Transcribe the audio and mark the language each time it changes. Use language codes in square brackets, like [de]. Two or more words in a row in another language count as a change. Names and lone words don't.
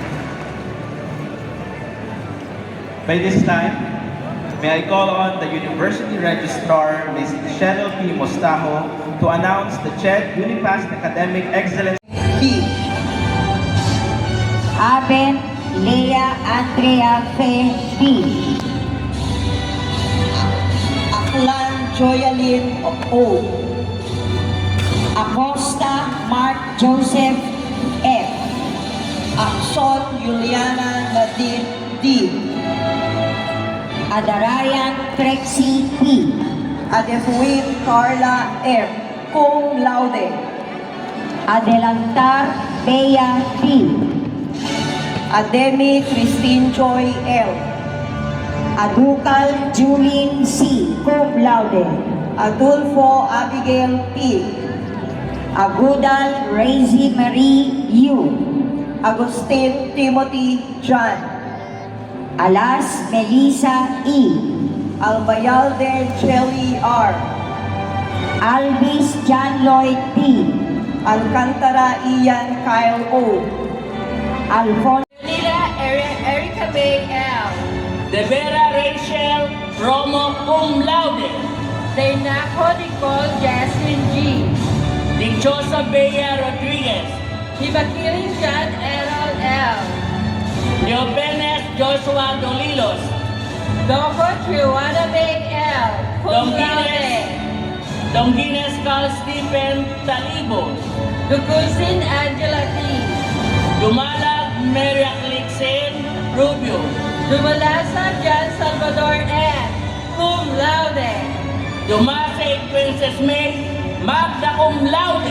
[en] By this time, may I call on the University Registrar, Ms. Cheryl P. Mostajo, to announce the CHED Unipass Academic Excellence. B. Aben Lea Andrea Fe B. Aklan Joyalyn O. Acosta Mark Joseph F. Akson Juliana Nadine D. Adarayan Trexie P. Adefuin Carla M. [la] Cum laude. [en] Adelantar Bea P. Ademi Christine Joy L. Adukal Julin C. [la] Cum laude. [en] Adolfo Abigail P. Agudal Razy Marie U. Agustin Timothy John. Alas Melissa E. Albayalde Jelly R. Alvis John Lloyd P. Alcantara Ian Kyle O. Alfonso Erica May L. De Vera Rachel Romo [la] Cum Laude. [en] Deinaco Nicole Jasmine G. Dichosa Bea Rodriguez. Hibakiling John Errol L. Leopenes Joshua Dolilos. Doko Triwana May L. [la] Cum Laude. [en] Dongines Carl Stephen Talibo. Dukulsin Angela T. Dumalag Maria Clixen Rubio. Dumalasa John Salvador N. [la] Cum laude. Dumasig Princess May Magna Cum laude.